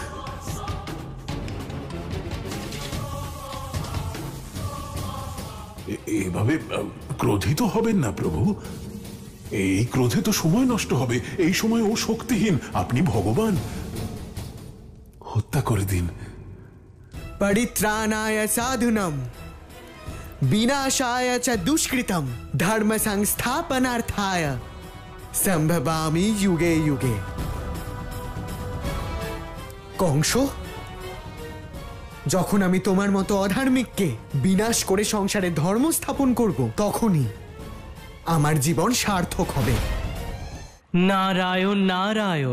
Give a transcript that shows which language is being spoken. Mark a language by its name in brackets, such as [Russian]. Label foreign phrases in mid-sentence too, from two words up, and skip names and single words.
[Bangla] এভাবে ক্রোধিত হবেন না প্রভু। এই ক্রোধে তো সময় নষ্ট হবে। এই সময় ও শক্তিহীন, আপনি ভগবান। হত্যা করে দিন। [Sanskrit] परित्राणाय साधुनम विनाशाय च दुष्कृतम धर्म संस्थापनार्थाय संभवामि युगे युगे। [Bangla] কংস, যখন আমি তোমার মতো অধার্মিককে বিনাশ করে সংসারে ধর্ম স্থাপন করব, তখনই আমার জীবন সার্থক হবে। নারায়ণ নারায়ণ।